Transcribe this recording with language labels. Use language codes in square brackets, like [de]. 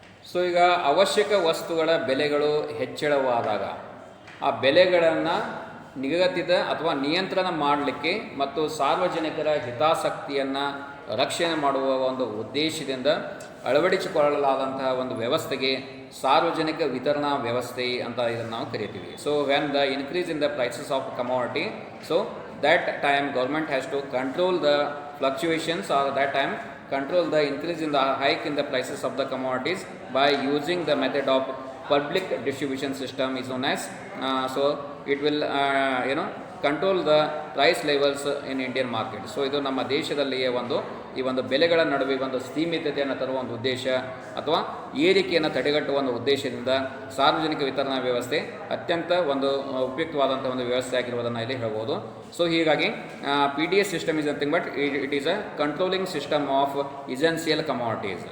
[kn] So ಈಗ ಅವಶ್ಯಕ ವಸ್ತುಗಳ ಬೆಲೆಗಳು ಹೆಚ್ಚಳವಾದಾಗ ಆ ಬೆಲೆಗಳನ್ನು ನಿಗದಿತ ಅಥವಾ ನಿಯಂತ್ರಣ ಮಾಡಲಿಕ್ಕೆ ಮತ್ತು ಸಾರ್ವಜನಿಕರ ಹಿತಾಸಕ್ತಿಯನ್ನು ರಕ್ಷಣೆ ಮಾಡುವ ಒಂದು ಉದ್ದೇಶದಿಂದ ಅಳವಡಿಸಿಕೊಳ್ಳಲಾದಂತಹ ಒಂದು ವ್ಯವಸ್ಥೆಗೆ ಸಾರ್ವಜನಿಕ ವಿತರಣಾ ವ್ಯವಸ್ಥೆ ಅಂತ ಇದನ್ನು ನಾವು ಕರಿತೀವಿ. [en] So when the increase in the prices of commodity, so that time government has to control the fluctuations, or that time control the increase in the hike in the prices of the commodities by using the method of public distribution system is known as so it will control the price levels in Indian market. [kn] So ಇದು ನಮ್ಮ ದೇಶದಲ್ಲಿಯೇ ಈ ಒಂದು ಬೆಲೆಗಳ ನಡುವೆ ಒಂದು ಸ್ಥೀಮಿತತೆಯನ್ನು ತರುವ ಒಂದು ಉದ್ದೇಶ ಅಥವಾ ಏರಿಕೆಯನ್ನು ತಡೆಗಟ್ಟುವ ಒಂದು ಉದ್ದೇಶದಿಂದ ಸಾರ್ವಜನಿಕ ವಿತರಣಾ ವ್ಯವಸ್ಥೆ ಅತ್ಯಂತ ಒಂದು ಉಪಯುಕ್ತವಾದಂಥ ಒಂದು ವ್ಯವಸ್ಥೆ ಆಗಿರುವುದನ್ನು ಇಲ್ಲಿ ಹೇಳ್ಬೋದು. [en] So ಹೀಗಾಗಿ PDS system is nothing but it is a controlling system of essential commodities.